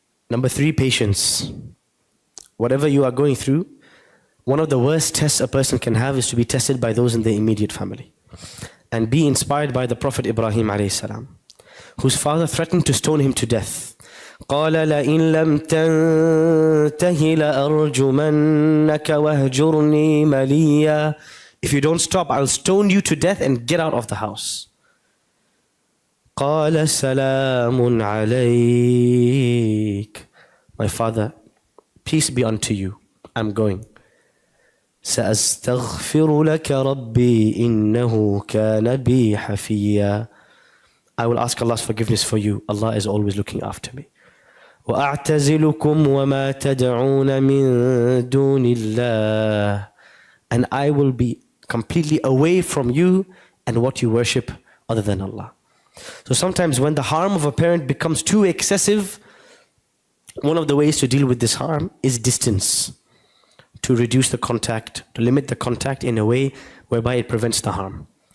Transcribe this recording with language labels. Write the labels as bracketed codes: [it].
[en] Number 3, patience. Whatever you are going through, one of the worst tests a person can have is to be tested by those in their immediate family. And be inspired by the Prophet Ibrahim alayhi salam, whose father threatened to stone him to death. [ar] قال لئن لم تنته لأرجمنك وهجرني مليا. [en] If you don't stop, I'll stone you to death and get out of the house. [ar] قال سلام عليك. [en] My father, peace be unto you. I'm going. [ar] سأستغفر لك ربي إنه كان بي حفيا. [en] I will ask Allah's forgiveness for you. Allah is always looking after me. [ar] وأعتزلكم وما تدعون من دون الله. [en] And I will be completely away from you and what you worship other than Allah. So sometimes when the harm of a parent becomes too excessive, one of the ways to deal with this harm is distance. To reduce the contact, to limit the contact in a way whereby it prevents the harm.